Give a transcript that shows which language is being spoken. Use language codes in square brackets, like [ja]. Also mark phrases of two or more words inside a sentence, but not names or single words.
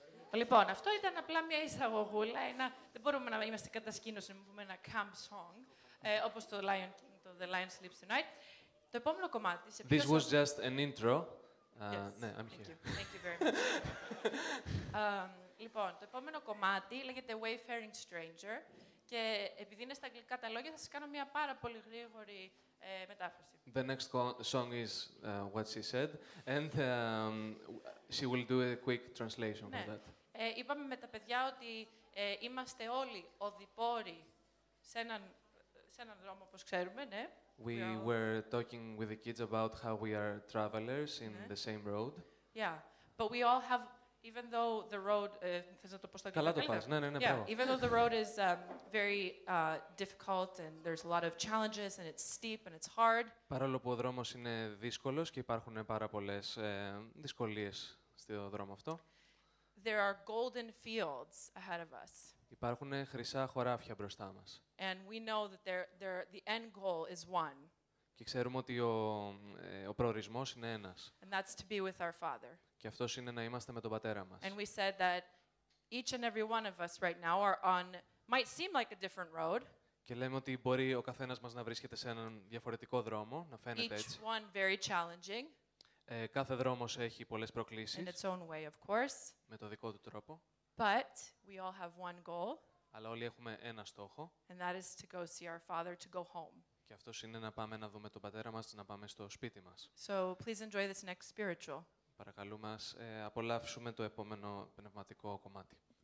[el] Λοιπόν, αυτό ήταν απλά μια εισαγωγούλα. Δεν μπορούμε να είμαστε κατασκήνωση να πούμε ένα [en] camp song, [el] όπως το Lion King, το The Lion Sleeps Tonight. Το επόμενο κομμάτι... [en] This was just an intro. Yes. Ναι, I'm Thank here. you. Thank you very much. [el] Λοιπόν, το επόμενο κομμάτι λέγεται Wayfaring Stranger και επειδή είναι στα αγγλικά τα λόγια θα σας κάνω μια πάρα πολύ γρήγορη μετάφραση. [en] The next song is what she said, and she will do a quick translation [el] Ναι. [en] for that. [el] Είπαμε με τα παιδιά ότι είμαστε όλοι οδηπόροι σε έναν δρόμο, όπως ξέρουμε, ναι. [en] We were talking with the kids about how we are travelers in the same road. Yeah, but we all have, even though the road, [el] θες να το πω στα αγγλικά? Καλά το πας, ναι, [en] Yeah, [el] μπράβο. [en] even though the road is very difficult and there's a lot of challenges and it's steep and it's hard, [el] Παρόλο που ο δρόμος είναι δύσκολος και υπάρχουν πάρα πολλές δυσκολίες στο δρόμο αυτό, [en] there are golden fields ahead of us. [el] υπάρχουν χρυσά χωράφια μπροστά μας. [en] And we know that the end goal is one, [el] Και ξέρουμε ότι ο προορισμός είναι ένας. [en] and that's to be with our Father. [el] Και αυτός είναι να είμαστε με τον Πατέρα μας. [en] And we said that each and every one of us right now are on, might seem like a different road, [el] Και λέμε ότι μπορεί ο καθένας μας να βρίσκεται σε έναν διαφορετικό δρόμο, να φαίνεται [en] each [el] έτσι. [en] one very challenging [el] Κάθε δρόμος έχει πολλές [en] in [el] προκλήσεις, [en] its own way, of course, [el] με το δικό του τρόπο, [en] but we all have one goal, [el] αλλά όλοι έχουμε ένα στόχο, [en] and that is to go see our Father, to go home. [el] και αυτός είναι να πάμε να δούμε τον Πατέρα μας, να πάμε στο σπίτι μας. [en] So please enjoy this next spiritual. [el] Παρακαλούμε, ας απολαύσουμε το επόμενο πνευματικό κομμάτι.